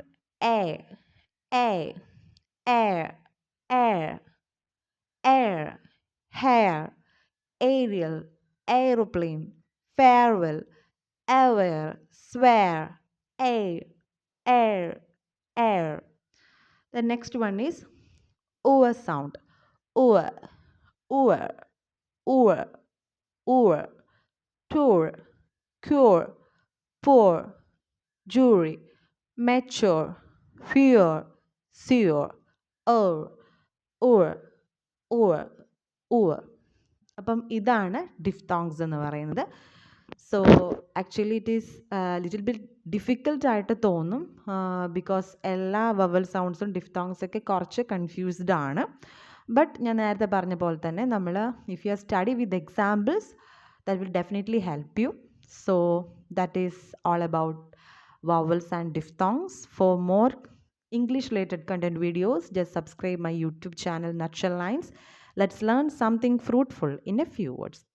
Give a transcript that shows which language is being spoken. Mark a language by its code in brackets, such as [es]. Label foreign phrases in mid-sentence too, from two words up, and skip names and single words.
[en] Air, air, air, air, air, hair, aerial, aeroplane, farewell, aware, swear, air, air, air. The next one is oor sound. Oor, oor, oor, Oor, tour, cure, poor, jury, mature, fear, sewer, or, or, or. [ml] അപ്പം ഇതാണ് ഡിഫ്തോങ്സ് എന്ന് പറയുന്നത്. [en] so actually it is little bit difficult [ml] ആയിട്ട് തോന്നും, [en] ബിക്കോസ് എല്ലാ vowel sounds diphthongs [ml] ഒക്കെ കുറച്ച് [en] കൺഫ്യൂസ്ഡ് ആണ്. ബട്ട് [ml] ഞാൻ നേരത്തെ പറഞ്ഞ പോലെ തന്നെ നമ്മൾ [en] if you study with examples that will definitely help you. So that is all about vowels and diphthongs. For more English related content videos, just subscribe my YouTube channel Nutshell Lines. Let's learn something fruitful in a few words.